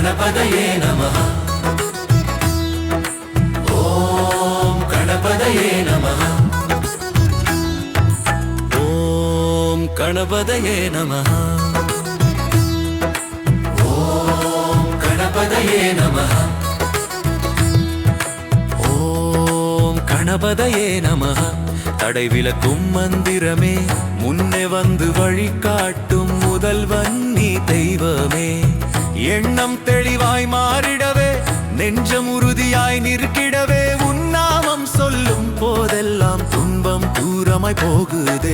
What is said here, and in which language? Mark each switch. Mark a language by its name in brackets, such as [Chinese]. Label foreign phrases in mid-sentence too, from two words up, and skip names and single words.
[Sanskrit] गणपतये नमः। ॐ गणपतये नमः। ॐ गणपतये नमः। ॐ गणपतये नमः। ॐ गणपतये नमः। [Tamil] தடை விலக்கும் மந்திரமே, முன்னே வந்து வழிகாட்டும் முதல்வன் நீ தெய்வமே. எண்ணம் தெளிவாய் மாறிடவே, நெஞ்சம் உறுதியாய் நிற்கிடவே, உன்னாமம் சொல்லும் போதெல்லாம் துன்பம் தூரமாய் போகுதே.